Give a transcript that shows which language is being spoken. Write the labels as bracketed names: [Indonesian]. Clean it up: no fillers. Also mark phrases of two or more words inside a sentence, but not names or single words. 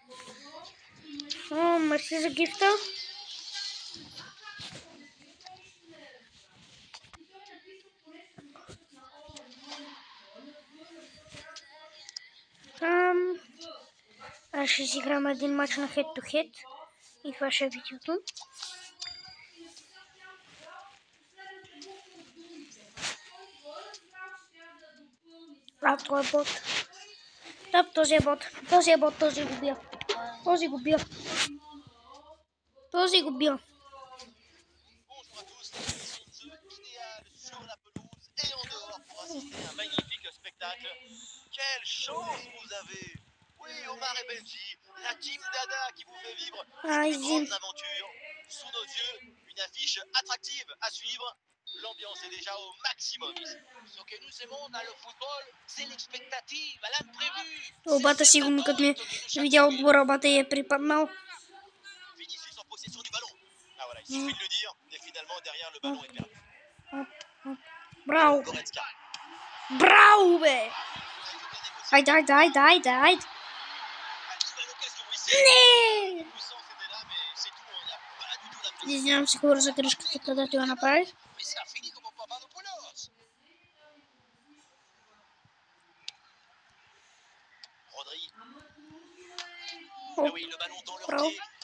[Bulgarian] Мерси за гифта. Аз ще си играм един матч на head-to-head и това ще е видеото. Това е бот. Да, този е бот. Този го бия. Този го бия. [French] Quelle chance vous avez! Oui, Omar et Benji, la team Dada qui vous fait vivre une grande aventure. Sous nos yeux, une affiche attractive à suivre. L'ambiance est déjà au maximum ici. Ce que nous aimons dans le football, c'est l'expectative, l'imprévu. [Bulgarian] Обата сигурно като ми видя отбора, обата е припаднал. [French] Vinicius en possession du ballon. Ah voilà, il suffit de le dire, et finalement derrière le ballon est perdu. [Bulgarian] Браво! Goretzka. Браво, бе! Айде! Не! Извинявам се, хора, за грешката, където я направих. Браво!